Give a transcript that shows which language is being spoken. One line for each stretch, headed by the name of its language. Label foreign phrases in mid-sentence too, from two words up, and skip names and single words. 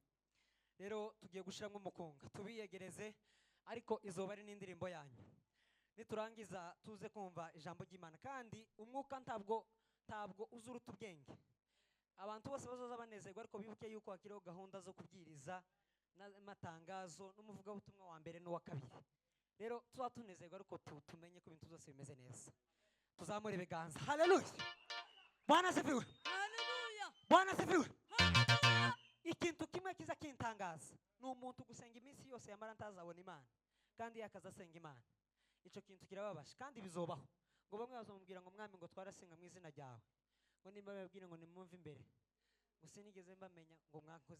Rundi: rero tugiye gushiramo umukunga tubiyegereze ariko izoba ari n'indirimbo yanyu niturangiza tuze kumva ijambo ry'Imana kandi umwuka ntabwo uzuruta ubwenge abantu bose bazoza banezerwa ariko bibuke yuko hakiriho gahunda zo kubwiriza n'amatangazo n'umuvuga butumwa wa mbere n'uwa kabiri rero tuzatunezerwa ariko tumenye ko ibintu byose bimeze neza tuzamure ibiganza
Swahili: haleluya Bwana asifiwe Hallelujah. Bwana asifiwe
Rundi: ikintu kimwe kiza kintangaza ni umuntu gusenga iminsi yose yamara ntazabona Imana kandi yakaza asenga Imana ico kintu kirababasha kandi bizobaho ngo bamwe bazomubwira ngo mwami ngo twarasenga mu izina ryawe ngo nimba babwire ngo nimumve imbere ngo sinigeze mbamenya ngo mwakoze